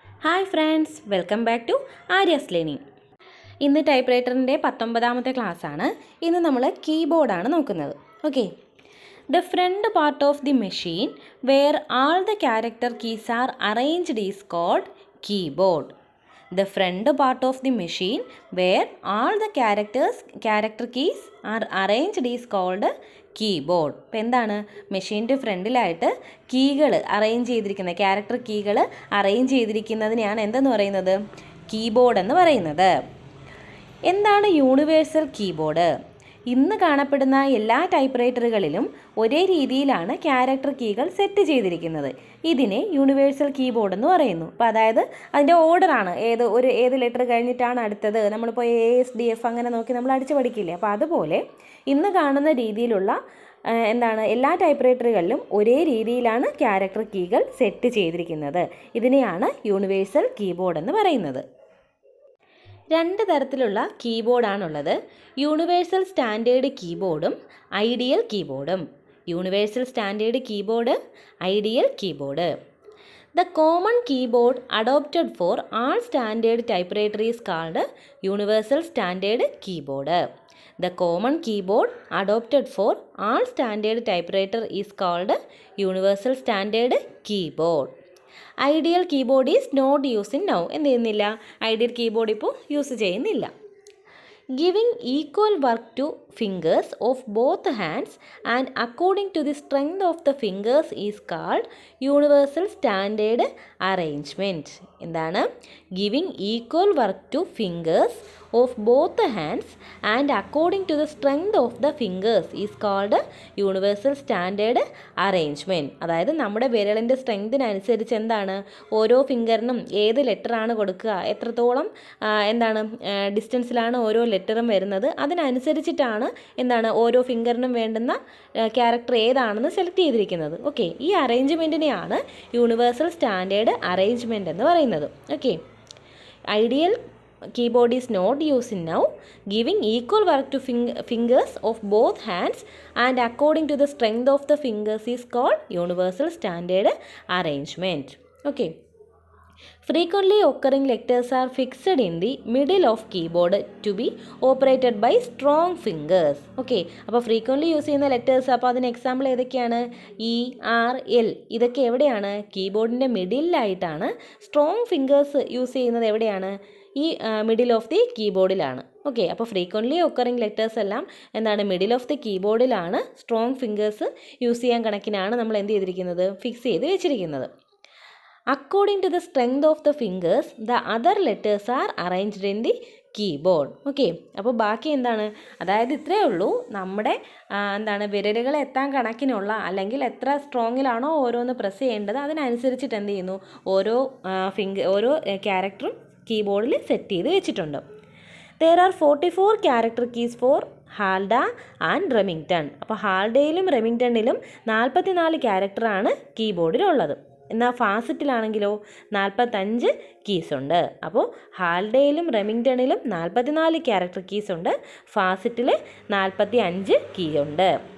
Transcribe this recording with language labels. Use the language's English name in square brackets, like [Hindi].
[English] Hi friends, welcome back to Arya's learning. [Malayalam] ഇന്ന് type റൈറ്ററിൻ്റെ 19ാമത്തെ ക്ലാസ്സാണ്. ഇന്ന് നമ്മൾ കീബോർഡാണ് നോക്കുന്നത്. [English] Okay, the front part of the machine where all the character keys are arranged is called keyboard. The front part of the machine where all the character keys are arranged is called keyboard. [Malayalam] ഇപ്പോൾ എന്താണ്, മെഷീൻ്റെ ഫ്രണ്ടിലായിട്ട് കീകൾ arrange ചെയ്തിരിക്കുന്നത്, character കീകൾ arrange ചെയ്തിരിക്കുന്നതിനെയാണ് എന്തെന്ന് പറയുന്നത്, keyboard എന്ന് പറയുന്നത്. എന്താണ് യൂണിവേഴ്സൽ കീബോർഡ്? ഇന്ന് കാണപ്പെടുന്ന എല്ലാ ടൈപ്പ് റൈറ്ററുകളിലും ഒരേ രീതിയിലാണ് ക്യാരക്ടർ കീകൾ സെറ്റ് ചെയ്തിരിക്കുന്നത്. ഇതിനെ യൂണിവേഴ്സൽ കീബോർഡ് എന്ന് പറയുന്നു. അപ്പോൾ അതായത് അതിൻ്റെ ഓർഡറാണ്, ഏത് ലെറ്റർ കഴിഞ്ഞിട്ടാണ് അടുത്തത്. നമ്മളിപ്പോൾ ASDF അങ്ങനെ നോക്കി നമ്മൾ അടിച്ചു പഠിക്കില്ലേ. അപ്പോൾ അതുപോലെ ഇന്ന് കാണുന്ന രീതിയിലുള്ള എല്ലാ ടൈപ്പ് റൈറ്ററുകളിലും ഒരേ രീതിയിലാണ് ക്യാരക്ടർ കീകൾ സെറ്റ് ചെയ്തിരിക്കുന്നത്. ഇതിനെയാണ് യൂണിവേഴ്സൽ കീബോർഡ് എന്ന് പറയുന്നത്. രണ്ട് തരത്തിലുള്ള കീബോർഡാണുള്ളത്, universal standard കീബോർഡും ideal കീബോർഡും. Universal standard keyboard, ideal keyboard. [English] The common keyboard adopted for all standard typewriter is called universal standard keyboard. The common keyboard adopted for all standard typewriter is called universal standard keyboard. Ideal keyboard is not using now. [Malayalam] എന്ത് ചെയ്യുന്നില്ല, ideal keyboard ഇപ്പോൾ use ചെയ്യുന്നില്ല. [English] Giving equal work to fingers of both hands and according to the strength of the fingers is called universal standard arrangement. എന്താണ്, giving equal work to fingers of both hands and according to the strength of the fingers is called universal standard arrangement. [Malayalam] അതായത് നമ്മുടെ വിരലിൻ്റെ സ്ട്രെങ്തിനനുസരിച്ച് എന്താണ്, ഓരോ ഫിംഗറിനും ഏത് ലെറ്ററാണ് കൊടുക്കുക, എത്രത്തോളം ഡിസ്റ്റൻസിലാണ് ഓരോ ലെറ്ററും വരുന്നത്, അതിനനുസരിച്ചിട്ടാണ് ഓരോ ഫിംഗറിനും വേണ്ടുന്ന ക്യാരക്ടർ ഏതാണെന്ന് സെലക്ട് ചെയ്തിരിക്കുന്നത്. ഓക്കെ, ഈ അറേഞ്ച്മെൻറ്റിനെയാണ് യൂണിവേഴ്സൽ സ്റ്റാൻഡേർഡ് അറേഞ്ച്മെൻറ്റ് എന്ന് പറയുന്നത്. [English] Okay, ideal keyboard is not used now. Giving equal work to fingers of both hands and according to the strength of the fingers is called universal standard arrangement. Okay. Frequently occurring letters are fixed in the middle of keyboard to be operated by strong fingers. [Malayalam] Okay, അപ്പോൾ frequently use ചെയ്യുന്ന letters, അപ്പോൾ അതിന് example ഏതൊക്കെയാണ്, ERL ഇതൊക്കെ എവിടെയാണ്, കീബോർഡിൻ്റെ മിഡിലായിട്ടാണ്. Strong fingers use ചെയ്യുന്നത് എവിടെയാണ്, ഈ [English] middle of the [Malayalam] കീബോർഡിലാണ്. ഓക്കെ, അപ്പോൾ [English] frequently occurring letters [Malayalam] എല്ലാം [English] middle of the [Malayalam] കീബോർഡിലാണ്. Strong fingers use ചെയ്യാൻ കണക്കിനാണ് നമ്മൾ എന്ത് ചെയ്തിരിക്കുന്നത്, ഫിക്സ് ചെയ്ത് വെച്ചിരിക്കുന്നത്. [English] According to the strength of the fingers the other letters are arranged in the keyboard. [Malayalam] Okay, അപ്പോൾ ബാക്കി അതായത് ഇത്രയേ ഉള്ളൂ, നമ്മുടെ വിരലുകൾ എത്താൻ കണക്കിനുള്ള, അല്ലെങ്കിൽ എത്ര സ്ട്രോങ്ങിലാണോ ഓരോന്ന് പ്രസ് ചെയ്യേണ്ടത് അതിനനുസരിച്ചിട്ട് എന്ത് ചെയ്യുന്നു, ഓരോ ക്യാരക്ടറും കീബോർഡിൽ സെറ്റ് ചെയ്ത് വെച്ചിട്ടുണ്ട്. [English] There are 44 character keys for Halda and Remington. [Malayalam] അപ്പോൾ ഹാൽഡയിലും റെമിങ്ടണിലും 44 ക്യാരക്ടറാണ് കീബോർഡിലുള്ളത്. എന്നാൽ ഫാസിറ്റിലാണെങ്കിലോ 45 കീസ് ഉണ്ട്. അപ്പോൾ ഹാൽഡയിലും റെമിങ്ടണിലും 44 ക്യാരക്ടർ കീസ് ഉണ്ട്, ഫാസിറ്റിൽ 45 കീ ഉണ്ട്.